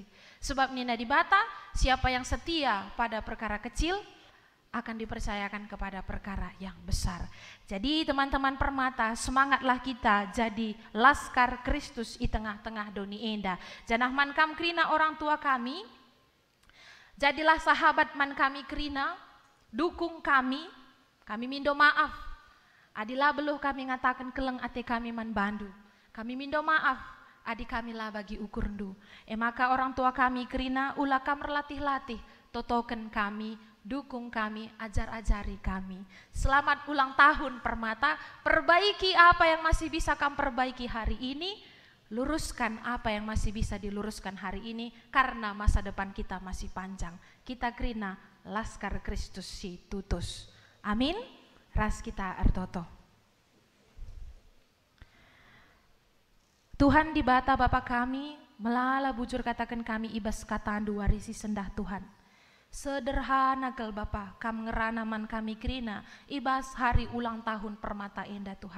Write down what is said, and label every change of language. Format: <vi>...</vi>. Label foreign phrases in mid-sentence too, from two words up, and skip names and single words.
<btx>Sebab nina di bata,</btx> <id>siapa yang setia pada perkara kecil akan dipercayakan kepada perkara yang besar. Jadi teman-teman Permata, semangatlah kita jadi laskar Kristus di tengah-tengah</id> <btx>doni enda. Janah man kam krina</btx> <id>orang tua kami, jadilah sahabat</id> <btx>man kami krina,</btx> <id>dukung kami</id> <btx>mindo maaf. Adilah beluh kami ngatakan keleng ate kami man Bandu. Kami mindo maaf. Adik kami lah bagi ukur ndu. Maka</btx> <id>orang tua kami</id> <btx>kerina ulah kam relatih-latih. Totoken kami,</btx> <id>dukung kami, ajar-ajari kami. Selamat ulang tahun Permata. Perbaiki apa yang masih bisa kam perbaiki hari ini. Luruskan apa yang masih bisa diluruskan hari ini. Karena masa depan kita masih panjang.</id> <btx>Kita kerina laskar Kristus si tutus. Amin. Ras kita ertoto. Tuhan di bata Bapa kami, melala bujur katakan kami ibas katandu warisi sendah Tuhan. Sederhana kel Bapa, kam ngeranaman kami krina, ibas</btx> <id>hari ulang tahun Permata</id> <btx>enda Tuhan.</btx>